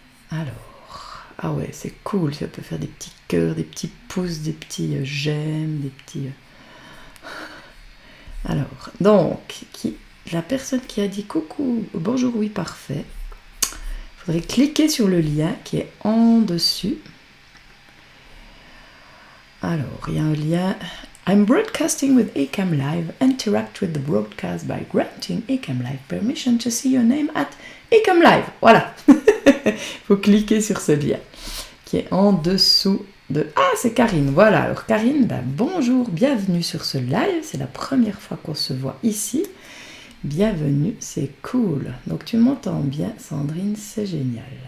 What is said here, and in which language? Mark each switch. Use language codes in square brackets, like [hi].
[fr] Alors, ah ouais, c'est cool. Ça peut faire des petits cœurs, des petits pouces, des petits j'aime, des petits... Alors, donc, la personne qui a dit coucou, bonjour, oui, parfait. Il faudrait cliquer sur le lien qui est en dessus. Alors, il y a un lien. [en] I'm broadcasting with Ecamm Live. Interact with the broadcast by granting Ecamm Live permission to see your name at Ecamm Live. [fr] Voilà. Il faut cliquer sur ce lien qui est en dessous de... Ah, c'est Karine. Voilà. Alors, Karine, bonjour, bienvenue sur ce live. C'est la première fois qu'on se voit ici. Bienvenue, c'est cool. Donc, tu m'entends bien, Sandrine, c'est génial.